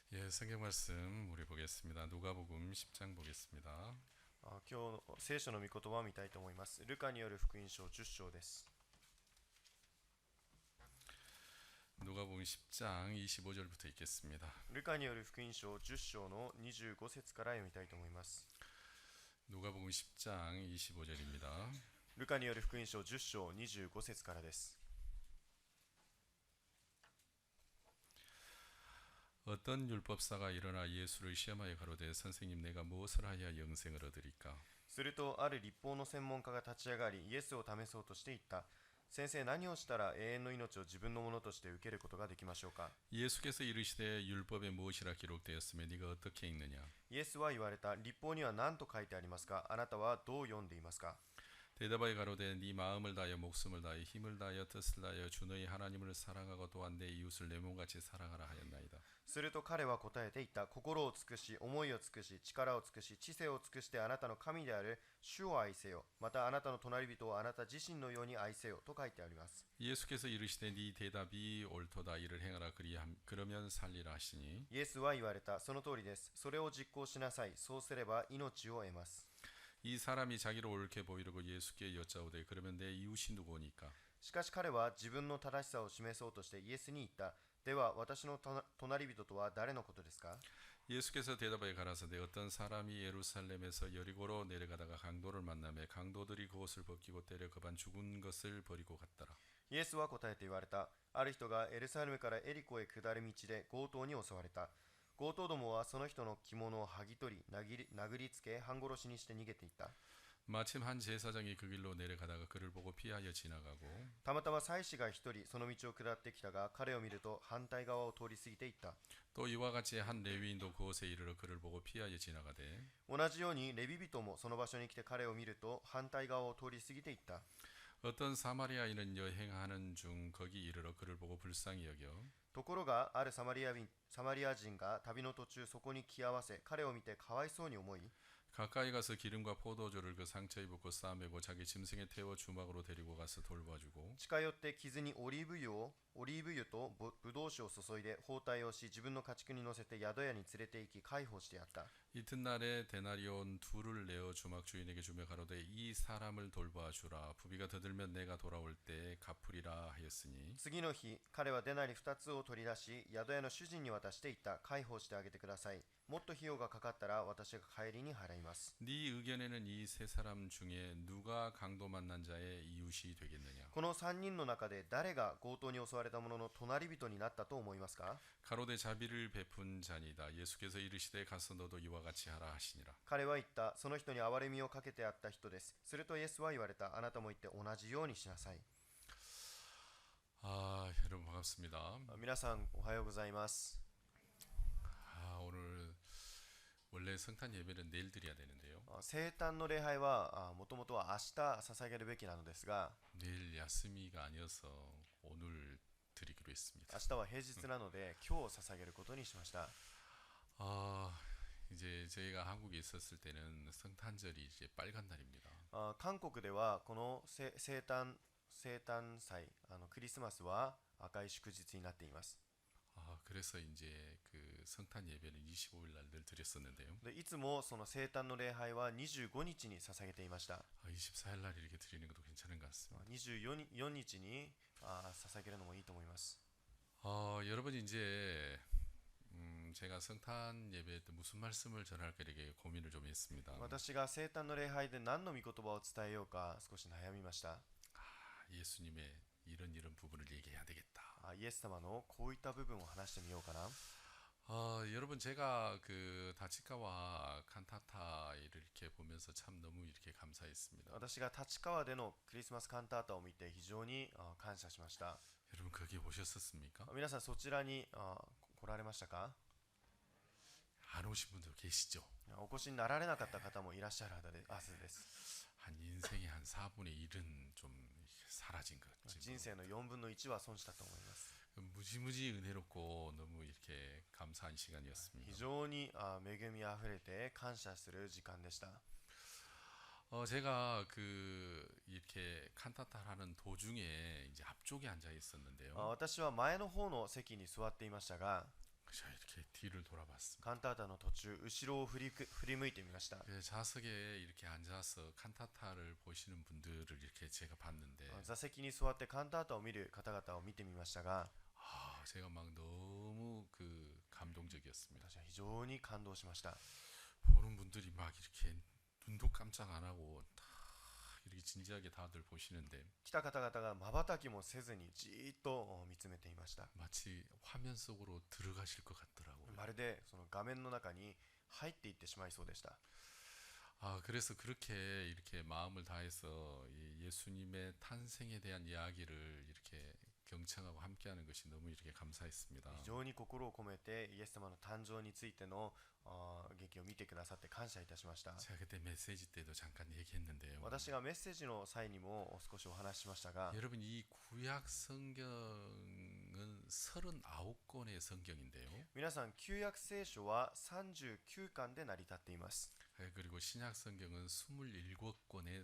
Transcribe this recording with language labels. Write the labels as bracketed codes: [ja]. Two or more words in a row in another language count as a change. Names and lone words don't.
[ko] 성경 말씀 우리 보겠습니다. 누가복음 10장 보겠습니다. [ja] 今日の聖書の御言葉を見たいと思います。ルカによる福音書10章です。 [ko] 누가복음 10장 25절부터 읽겠습니다. [ja] ルカによる福音書10章の25節から読みたいと思います。 [ko] 누가복음 10장 25절입니다. [ja] ルカによる福音書10章25節からです。 [ko] 어떤 율법사가 일어나 예수를 시험하여 가로되 선생님 내가 무엇을 하여야 영생을 얻으리까? [ja] するとある律法の専門家が立ち上がり、イエスを試そうとして言った。先生、何をしたら永遠の命を自分のものとして受けることができましょうか。 [ko] 예수께서 이르시되 율법에 무엇이라 기록되었으며 네가 어떻게 읽느냐? [ja] イエスは言われた。律法には何と書いてありますか。あなたはどう読んでいますか。 [ko] 대답하여 가로되 네 마음을 다하여 목숨을 다하여 힘을 다하여 뜻을 다하여 주 너희 하나님을 사랑하고 또한 내 이웃을 내 몸같이 사랑하라 하였나이다. [ja] すると彼は答えて言った。心を尽くし、思いを尽くし、力を尽くし、知性を尽くしてあなたの神である主を愛せよ。またあなたの隣人をあなた自身のように愛せよと書いてあります。 [ko] 예수께서 이르시되 네 대답이 옳도다 이를 행하라 그러면 살리라 하시니 [ja] イエスは言われた。その通りです。それを実行しなさい。そうすれば命を得ます。 [ko] 이 사람이 자기를 옳게 보이려고 예수께 여짜오되 그러면 내 이웃이 누구니까? [ja] しかし彼は自分の正しさを示そうとしてイエスに言った。では私の隣人とは誰のことですか。 [ko] 예수께서 대답하여 가라사대 어떤 사람이 예루살렘에서 여리고로 내려가다가 강도를 만나매 강도들이 그옷을 벗기고 때려 그반 죽은 것을 버리고 갔더라. [ja] イエスは答えて言われた。ある人がエルサレムからエリコへ下る道で強盗に襲われた。強盗どもはその人の着物を剥ぎ取り、殴りつけ、半殺しにして逃げていった。 [ko] 마침 한 제사장이 그 길로 내려가다가 그를 보고 피하여 지나가고 [ja] たまたま祭司が一人その道を下ってきたが、彼を見ると反対側を通り過ぎていった。 [ko] 또 이와 같이 한 레위인도 그곳에 이르러 그를 보고 피하여 지나가되 [ja] 同じようにレビ人もその場所に来て彼を見ると反対側を通り過ぎていった。 [ko] 어떤 사마리아인은 여행하는 중 거기 이르러 그를 보고 불쌍히 여겨 [ja] ところがあるサマリア人が旅の途中そこに来合わせ、彼を見てかわいそうに思い [ko] 가까이 가서 기름과 포도주를 그 상처에 붓고 싸매고 자기 짐승에 태워 주막으로 데리고 가서 돌봐주고 [ja] 近寄って傷にオリーブ油とブドウ酒を注いで包帯をし、自分の家畜に乗せて宿屋に連れて行き介抱してやった。 [ko] 이튿날에 데나리온 둘을 내어 주막 주인에게 주며 가로되 이 사람을 돌봐주라 부비가 더 들면 내가 돌아올 때 갚으리라 하였으니 [ja] 次の日、彼はデナリ2つを取り出し、宿屋の主人に渡していった。介抱してあげてください。もっと費用がかかったら私が帰りに払います。 [ko] 네 의견에는 이 세 사람 중에 누가 강도 만난 자의 이웃이 되겠느냐 [ja] この3人の中で誰が強盗に襲われた者の隣人になったと思いますか。 [ko] 가로되 자비를 베푼 자니다 예수께서 이르시되 가서 너도 이와 같이 하라 하시니라 [ja] 彼は言った。その人に憐れみをかけてあった人です。するとイエスは言われた。あなたも言って同じようにしなさい。 [ko] 여러분 반갑습니다 [ja] 皆さんおはようございます。 [ko] 오늘 원래 성탄 예배는 내일 드려야 되는데요 [ja] 生誕の礼拝はもともとは明日捧げるべきなのですが、 [ko] 내일 야스미가 아니어서 오늘 드리기로 했습니다 [ja] 明日は平日なので今日捧げることにしました。 [ko] 이제 저희가 한국에 있었을 때는 성탄절이 이제 빨간 날입니다 [ja] 韓国ではこの生誕祭、クリスマスは赤い祝日になっています。 [ko] 그래서 이제 그 성탄 예배는 25일 날 늘 드렸었는데요 [ja] でいつもその生誕の礼拝は25日に捧げていました。 [ko] 24일 날 이렇게 드리는 것도 괜찮은 것 같습니다 [ja] 24 日に捧げるのもいいと思います。 [ko] 여러분 이제 제가 성탄 예배 때 무슨 말씀을 전할까 이렇게 고민을 좀 했습니다 [ja] 私が生誕の礼拝で何の御言葉を伝えようか少し悩みました。 [ko] 예수님의 이런 부분을 얘기해야 되겠다 [ja] イエス様のこういった部分を話してみようかな。 [ko] 여러분 제가 그 다치카와 칸타타 이렇게 보면서 참 너무 이렇게 감사했습니다 [ja] 私が立川でのクリスマスカンタータを見て非常に感謝しました。 [ko] 여러분 거기 오셨었습니까? [ja] 皆さんそちらに来られましたか。 [ko] 안 오신 분도 계시죠? [ja] お越しになられなかった方もいらっしゃるはずです。 [ko] 한 인생의 한 4분의 1은 좀 사라진 것 같죠. [ja] 人生の4分の1は損したと思います。 [ko] 무지무지 은혜롭고 너무 이렇게 감사한 시간이었습니다. [ja] 非常に恵みあふれて感謝する時間でした。 [ko] 제가 그 이렇게 칸타타를 하는 도중에 이제 앞쪽에 앉아 있었는데요. [ja] 私は前の方の席に座っていましたが、 [ko] 자, 이렇게 뒤를 돌아봤습니다. [ja] カンタータの途中後ろを振り向いてみました。 [ko] 좌석에 이렇게 앉아서 칸타타를 보시는 분들을 이렇게 제가 봤는데 [ja] 座席に座ってカンタータを見る方々を見てみましたが、 [ko] 제가 막 너무 감동적이었습니다. [ja] 私は非常に感動しました。 [ko] 보는 분들이 막 이렇게 눈도 깜짝 안 하고 다 이렇게 진지하게 다들 보시는데 [ja] 来た方々が瞬きもせずにじーっと見つめていました。 [ko] 마치 화면 속으로 들어가실 것 같더라고요. [ja] まるでその画面の中に入っていってしまいそうでした。 [ko] 그래서 그렇게 이렇게 마음을 다해서 이 예수님의 탄생에 대한 이야기를 이렇게 경청하고 함께하는 것이 너무 이렇게 감사했습니다. [ja] 非常に心を込めてイエス様の誕生についての劇を見てくださって感謝いたしました。 [ko] 제가 그때 메시지 때도 잠깐 얘기했는데요. [ja] 私がメッセージの際にも少しお話ししましたが、 [ko] 여러분 이 구약 성경은 39권의 성경인데요. [ja] 皆さん旧約聖書は39巻で成り立っています。 [ko] 그리고 신약 성경은 27권의